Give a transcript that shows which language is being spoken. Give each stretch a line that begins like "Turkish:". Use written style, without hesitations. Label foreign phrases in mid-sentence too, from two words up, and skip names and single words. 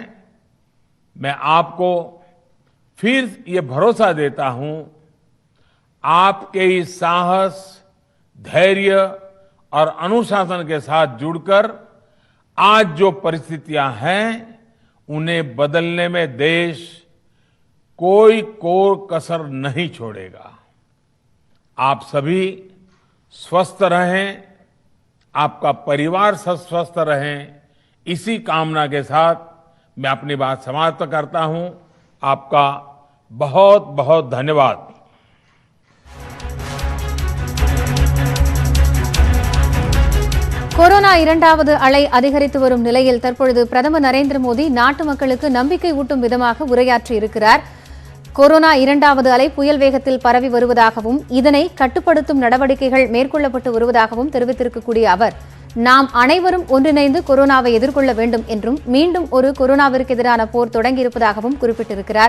Hindi: मैं आपको फिर ये भरोसा देता हूं, आपके इस साहस, धैर्य और अनुशासन के साथ जुड़कर आज जो परिस्थितियां हैं उन्हें बदलने में देश कोई कसर नहीं छोड़ेगा। आप सभी स्वस्थ रहें, आपका परिवार स्वस्थ रहें, इसी कामना के साथ मैं अपनी बात समाप्त करता हूं। आपका बहुत बहुत धन्यवाद।
Tamil: கொரோனா இரண்டாவது அலை அதிகரித்து வரும் நிலையில் தற்பொழுது பிரதமர் நரேந்திர மோடி நாட்டு மக்களுக்கு நம்பிக்கை ஊட்டும் விதமாக உரையாற்றியிருக்கிறார். கொரோனா இரண்டாவது அலை புயல் வேகத்தில் பரவி வருவதாகவும் இதனை கட்டுப்படுத்தும் நடவடிக்கைகள் மேற்கொள்ளப்பட்டு வருவதாகவும் தெரிவித்திருக்கக்கூடிய அவர், நாம் அனைவரும் ஒன்றிணைந்து கொரோனாவை எதிர்கொள்ள வேண்டும் என்றும் மீண்டும் ஒரு கொரோனாவிற்கு எதிரான போர் தொடங்கியிருப்பதாகவும் குறிப்பிட்டிருக்கிறார்.